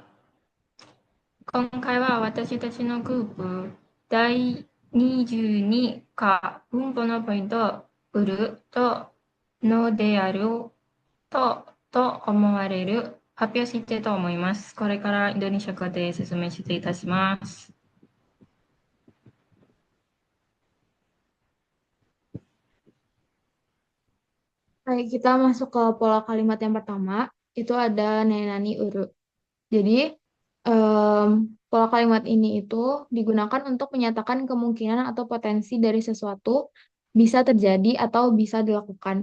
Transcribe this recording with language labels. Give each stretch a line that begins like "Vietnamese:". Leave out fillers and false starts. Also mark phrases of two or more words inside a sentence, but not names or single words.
Japanese: 今回は私たちのグループ、第22課、文法のポイント、売ると、のであると思われる、発表したいと思います。これからインドネシア語で説明していたします。
Indonesian: Baik, kita masuk ke pola kalimat yang pertama, itu ada
Japanese: なに うる.
Indonesian: Jadi, em, pola kalimat ini itu digunakan untuk menyatakan kemungkinan atau potensi dari sesuatu bisa terjadi atau bisa dilakukan.